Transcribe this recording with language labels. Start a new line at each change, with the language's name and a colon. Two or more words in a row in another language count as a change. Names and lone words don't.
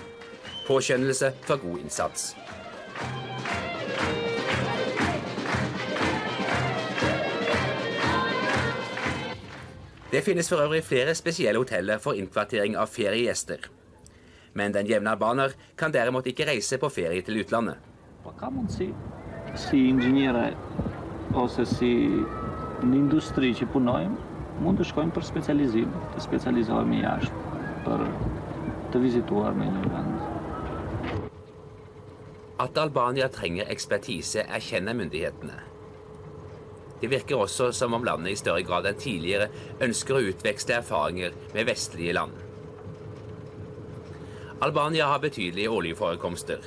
Norwegian: Påskjønnelse for god innsats. Det finnes for øvrig flere spesielle hoteller for innkvartering av feriegjester. Men den jevne albaner kan derimot ikke reise på ferie til utlandet.
Albanian: Ka mundësi si inxhiniere ose si në industri që punojmë, mund të shkojmë për specializim, të specializohemi jashtë, për të vizituar në një vend.
Norwegian: At Albania trenger ekspertise erkjenner myndighetene. Det virker også som om landet i større grad enn tidligere ønsker å utveksle erfaringer med vestlige land. Albania har betydelige oljeforekomster.